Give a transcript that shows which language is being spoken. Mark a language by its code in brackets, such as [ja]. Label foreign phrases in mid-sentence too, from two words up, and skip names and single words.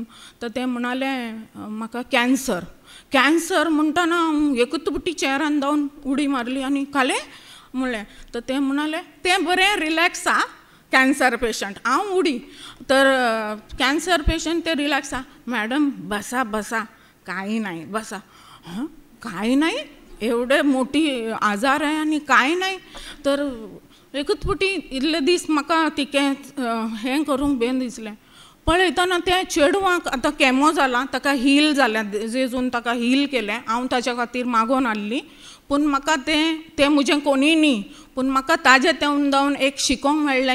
[kok] तर तें म्हणालें म्हाका कॅन्सर म्हणटना एकूच पुटी चेरान जावन उडी मारली आनी कालें म्हणलें. तर तें म्हणालें तें बरें रिलॅक्स आहा, [en] cancer patient. [kok] हांव उडी. तर [en] cancer patient [kok] ते रिलॅक्स आहा. [mr] मॅडम बसा काही नाही, बसा. काय नाही, एवढे मोठी आजार आहे आणि काय नाही. [kok] तर एकूच पुटी इतले दीस म्हाका तिकें हें करूंक बेन दिसलें. पळयतना त्या चेडवाक आतां कॅमो जाला, ताका हील जालें, जेजून ताका हील केलें. हांव ताच्या खातीर मागोवन हाडली. पूण म्हाका तें म्हजें कोणी न्ही, पूण म्हाका ताजें तें जावन एक शिकोवंक मेळ्ळें.